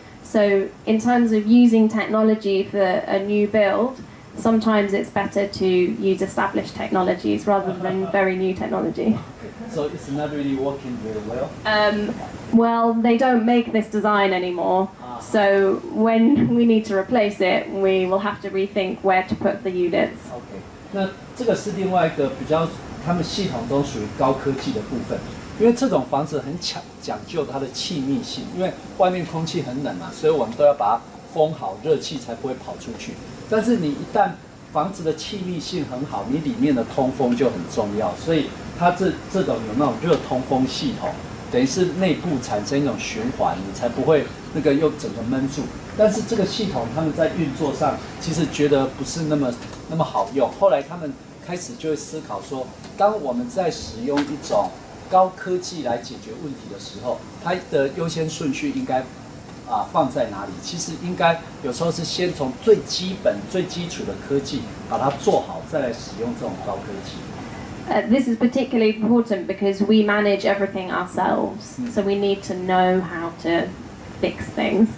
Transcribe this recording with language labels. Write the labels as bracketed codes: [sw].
[en] So in terms of using technology for a new build, sometimes it's better to use established technologies rather than very new technology. So it's not really working very well? Well, they don't make this design anymore. So when we need to replace it, we will have to rethink where to put the units. [zh] OK， 那这个是另外一个比较他们系统中属于高科技的部分，因为这种房子很讲究它的气密性，因为外面空气很冷嘛，所以我们都要把它封好，热气才不会跑出去。但是你一旦房子的气密性很好，你里面的通风就很重要，所以它这种有那种热通风系统，等于是内部产生一种循环，你才不会那个又整个闷住。但是这个系统他们在运作上其实觉得不是那么好用，后来他们开始就会思考说，当我们在使用一种高科技来解决问题的时候，它的优先顺序应该放在哪里？其实应该有时候是先从最基本、最基础的科技把它做好，再来使用这种高科技。 [en] This is particularly important because we manage everything ourselves, so we need to know how to fix things.